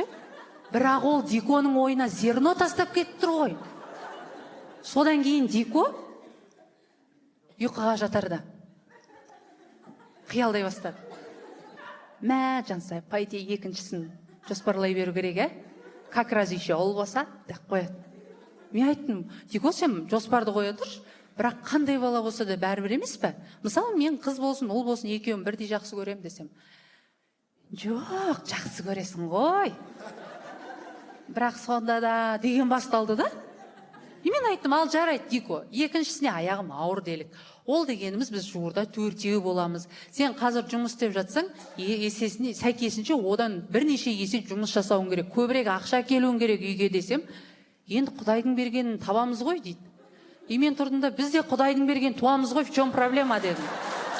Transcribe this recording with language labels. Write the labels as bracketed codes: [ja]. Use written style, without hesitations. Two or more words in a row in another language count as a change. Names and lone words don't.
[kk] Бірақ ол Диконың ойына зерно тастап кетіп тұр ғой. Содан кейін Дико ұйқыға жатарда қиялдай бастады. Мә, Жансай, пойди екіншісін жоспарлай беру керек, [ru] как раз еще [kk] ол болса, деп қояды. Мен айттым, Дико, сен жоспарды қоя тұршы, бірақ қандай бала болса да бәрібір емес пе? Мысалы, мен қыз болсын, ұл болсын, екеуін бірдей жақсы көрем десем. Жоқ, жақсы көресің ғой. Бірақ сонда да деген басталды да. Мен айттым, ал жарайды, Дико, екіншісіне аяғым ауыр делік. Ол дегеніміз біз жуырда 4-еу боламыз. Сен қазір жұмыс істеп жатсаң, сәйкесінше одан бірнеше есе жұмыс жасауың керек, көбірек ақша келуің керек үйге десем, енді Құдайдың бергенін табамыз ғой дейді. Мен тұрдым да, біз де Құдайдың берген туамыз ғой, [ru] в чем проблема дедім.